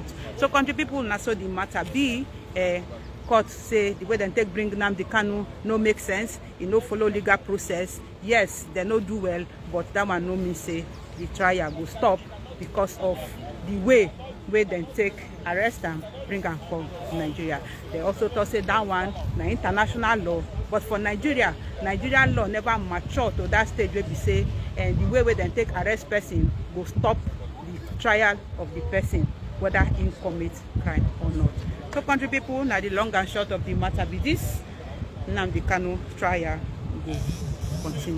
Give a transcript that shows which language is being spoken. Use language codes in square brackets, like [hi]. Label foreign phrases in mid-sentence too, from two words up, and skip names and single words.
[pcm] So country people, now so the matter be court say the way they take bring NNAMDI Kanu no make sense, it no follow legal process. Yes, they no do well, but that one no mean say the trial will stop because of the way they take arrest them, bring and come to Nigeria. They also thought say that one na international law, but for Nigeria, Nigerian law never mature to that stage where we say and the way they take arrest person will stop the trial of the person whether he commit crime or not. So country people, now the long and short of the matter be this: NNAMDI Kanu trial go continue.